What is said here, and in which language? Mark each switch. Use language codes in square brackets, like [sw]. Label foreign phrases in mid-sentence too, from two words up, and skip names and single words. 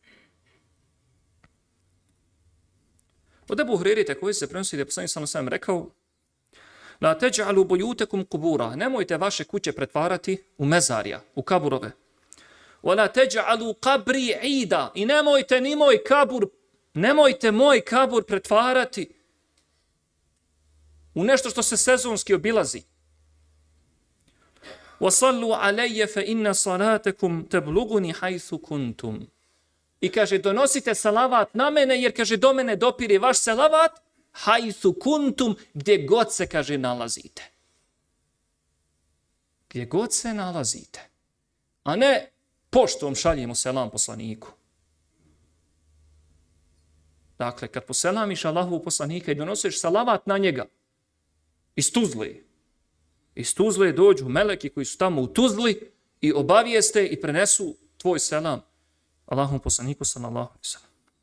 [bs] Od Ebu Hureyre također se prenosi da je poslanik [ar] صلى الله عليه وسلم [bs] rekao: [ar] لا تجعلوا بيوتكم قبورا, [bs] nemojte vaše kuće pretvarati u mezarja, u kaburove. [ar] ولا تجعلوا قبري عيدا, [bs] i nemojte moj kabur pretvarati u nešto što se sezonski obilazi. [ar] وصلوا علي فإن صلاتكم تبلغني حيث كنتم. [bs] I kaže, donosite salavat na mene, jer kaže, do mene dopire vaš salavat, [ar] حيث كنتم, [bs] gdje god se, kaže, nalazite. Gdje god se nalazite. A ne poštom šaljemo selam poslaniku. Dakle, kad poselamiš Allahovu poslanika i donosiš salavat na njega, iz Tuzle dođu meleki koji su tamo u Tuzli i obavijeste i prenesu tvoj selam Allahovom poslaniku [ar] صلى الله عليه وسلم.